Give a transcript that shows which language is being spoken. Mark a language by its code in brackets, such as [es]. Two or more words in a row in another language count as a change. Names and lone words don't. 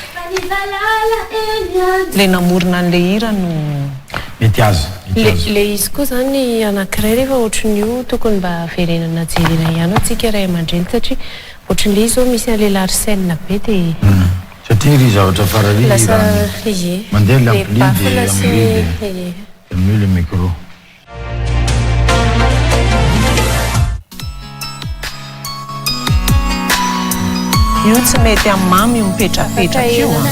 [mg] le namorona an'le hira no mety azy le izy koa zany anankiray rehefa ohatran'io tokony mba verenana jerena ihany atsika ray aman-dreny satria ohatran'le izy zao misy an'le larsenina be de satria ry zavatra farary mandeha l'ampli de [fr] mieux le micro [mg] io tsy mety amin'ny mamy io mipetrapetraka io